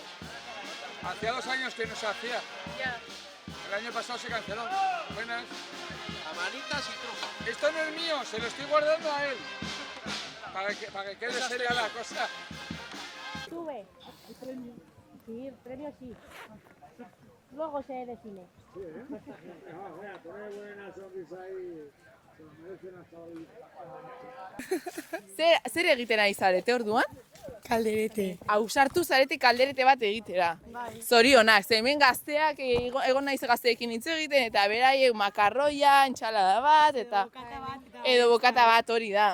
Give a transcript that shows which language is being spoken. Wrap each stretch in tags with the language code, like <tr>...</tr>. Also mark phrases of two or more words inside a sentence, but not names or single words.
<es>Hacía 2 años que no se hacía. El año pasado se canceló. Buenas. Amanitas y trucos. Esto no es mío, se lo estoy guardando a él. Para que quede seria la cosa. Sube. El premio. Sí, el premio sí. Luego se define.</es> <eu>Zer egiten ari zarete orduan? Kalderete. Ausartu zarete kalderete bat egitera. Zorionak, ze hemen gazteak egon naiz gazteekin hitz egiten eta beraiek makarroia, entsalada bat eta edo bokata bat hori da.</eu>